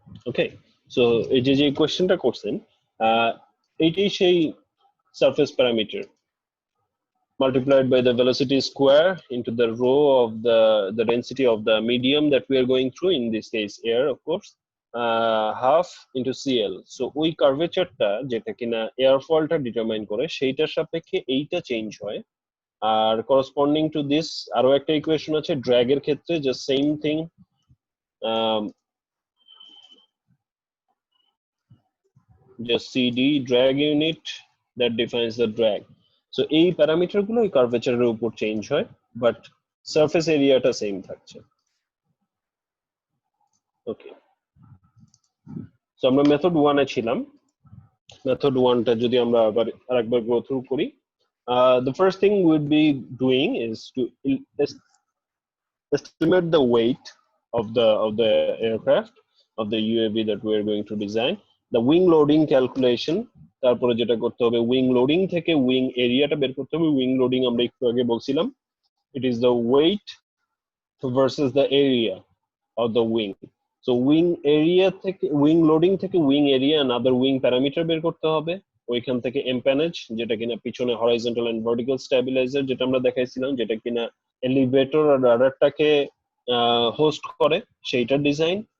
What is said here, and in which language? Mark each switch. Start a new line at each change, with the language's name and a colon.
English: Okay, so
Bangla: এই যে কোয়েশ্চেনটা করছেন, এইটাই সেই
English: Surface parameter multiplied by the velocity square into the rho of the density of the medium that we are going through, in this case air of course, half into CL.
Bangla: So ওই কার্ভেচারটা যেটা কিনা এয়ারফলটা determine করে সেইটার সাপেক্ষে এইটা change হয়। আর corresponding to this আরো একটা ইকুয়েশন আছে ড্র্যাগ এর ক্ষেত্রে,
English: Just same thing, just CD drag unit that defines the drag.
Bangla: So এই প্যারামিটার গুলো এই কার্ভেচারের উপর চেঞ্জ হয়, বাট সারফেস এরিয়াটা সেম থাকছে। ওকে, সো আমরা মেথড 1 এ ছিলাম। মেথড 1টা যদি আমরা আবার আরেকবার গো থ্রু করি,
English: the first thing we'd be doing is to estimate the weight of the aircraft, of the UAV that we are going to design, the wing loading calculation,
Bangla: তারপরে যেটা করতে হবে
English: Wing loading থেকে wing এরিয়াটা বের করতে হবে।
Bangla: উইং লোডিং আমরা একটু আগে বলছিলাম,
English: it is the weight versus the area of the wing.
Bangla: So wing area থেকে উইং লোডিং থেকে wing area and other wing parameter বের করতে হবে। ওইখান থেকে এম্প্যানেজ, যেটা কিনা পিছনে হরাইজন্টাল এন্ড ভার্টিক্যাল স্ট্যাবিলাইজার যেটা আমরা দেখাইছিলাম, যেটা কিনা এলিভেটর আর রাডারটাকে হোস্ট করে, সেইটার ডিজাইন।